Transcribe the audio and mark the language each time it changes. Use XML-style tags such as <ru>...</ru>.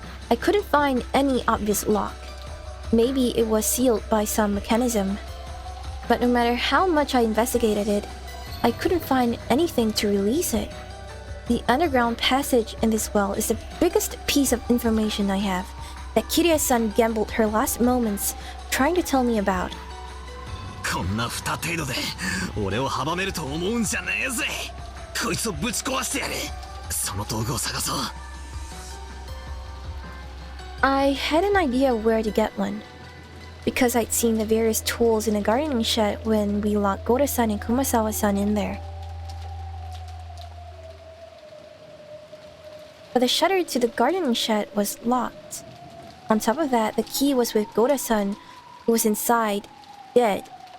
<en>I couldn't find any obvious lock. Maybe it was sealed by some mechanism. But no matter how much I investigated it, I couldn't find anything to release it. The underground passage in this well is the biggest piece of information I have that Kyrie-san gambled her last moments trying to tell me about.</en> <ja>こんな二程度で俺を阻めると思うんじゃねえぜ。こいつをぶち壊してやる。その道具を探そう。</ja> <en>I had an idea where to get one, because I'd seen the various tools in the gardening shed when we locked Gohda-san and Kumasawa-san in there. But the shutter to the gardening shed was locked. On top of that, the key was with Gohda-san, who was inside, dead.</en>